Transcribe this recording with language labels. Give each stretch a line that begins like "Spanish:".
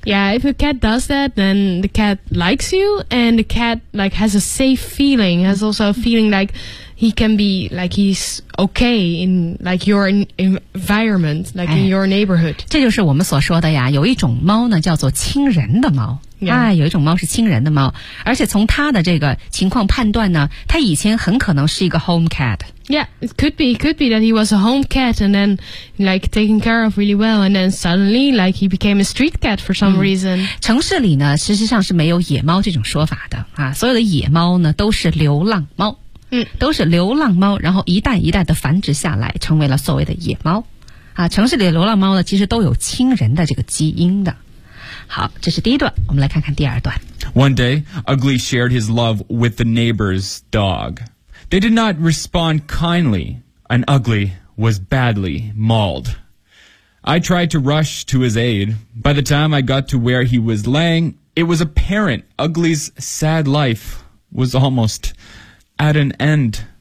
English: Yeah, if a cat does that, then the cat likes you, and the cat like has a safe feeling, has also a feeling like he can be like he's okay in like your environment, like in your neighborhood.
Chinese: 这就是我们所说的呀，有一种猫呢，叫做亲人的猫。
English: Yeah.
Chinese: 有一种猫是亲人的猫，而且从它的这个情况判断呢，它以前很可能是一个
English: home cat. Yeah, it could be that he was a home cat and then like taken care of really well and then suddenly like he became a street cat for some reason.
Chinese: 城市里呢，实际上是没有野猫这种说法的啊，所有的野猫呢都是流浪猫，都是流浪猫，然后一代一代的繁殖下来，成为了所谓的野猫啊。城市里的流浪猫呢，其实都有亲人的这个基因的。好，这是第一段，我们来看看第二段。
English: One day, Ugly shared his love with the neighbor's dog. They did not respond kindly, and Ugly was badly mauled. I tried to rush to his aid. By the time I got to where he was laying, it was apparent Ugly's sad life was almost at an end.